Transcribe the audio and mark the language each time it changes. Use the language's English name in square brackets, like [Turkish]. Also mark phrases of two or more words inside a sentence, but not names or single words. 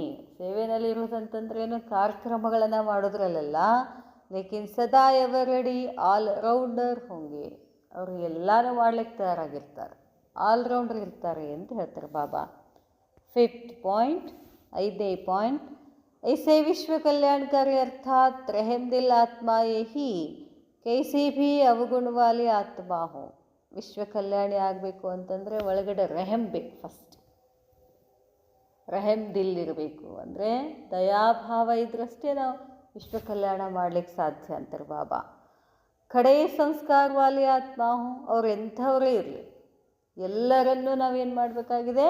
[Kannada] ಸೇವೆಯಲ್ಲಿ ಇರೋದಂತಂದ್ರೆ ಏನು? ಕಾರ್ಯಕ್ರಮಗಳನ್ನು ಮಾಡೋದ್ರಲ್ಲ, ಲೇಕಿನ್ ಸದಾ [English] ever ready allrounder [Kannada] ಹೋಂಗೆ. ಅವರು ಎಲ್ಲನೂ ಮಾಡ್ಲಿಕ್ಕೆ ತಯಾರಾಗಿರ್ತಾರೆ, ಆಲ್ರೌಂಡರ್ ಇರ್ತಾರೆ ಅಂತ ಹೇಳ್ತಾರೆ ಬಾಬಾ. [English] fifth point, [Kannada] 5ನೇ ಪಾಯಿಂಟ್, [Hindi] ऐसे विश्व कल्याणकारी अर्थात रहम दिल आत्मा यही कैसी भी अवगुण वाली आत्मा हो. [Kannada] ವಿಶ್ವ ಕಲ್ಯಾಣಿ ಆಗಬೇಕು ಅಂತಂದರೆ ಒಳಗಡೆ ರೆಹಮ್ ಬೇಕು. ಫಸ್ಟ್ [Hindi] रहम दिल [Kannada] ಇರಬೇಕು. ಅಂದರೆ ದಯಾಭಾವ ಇದ್ರಷ್ಟೇ ನಾವು ವಿಶ್ವ ಕಲ್ಯಾಣ ಮಾಡಲಿಕ್ಕೆ ಸಾಧ್ಯ ಅಂತಾರೆ ಬಾಬಾ. [Hindi] कड़े संस्कार वाली आत्मा [Kannada] ಅವ್ರು ಎಂಥವರೇ ಇರಲಿ, ಎಲ್ಲರನ್ನೂ ನಾವೇನು ಮಾಡಬೇಕಾಗಿದೆ?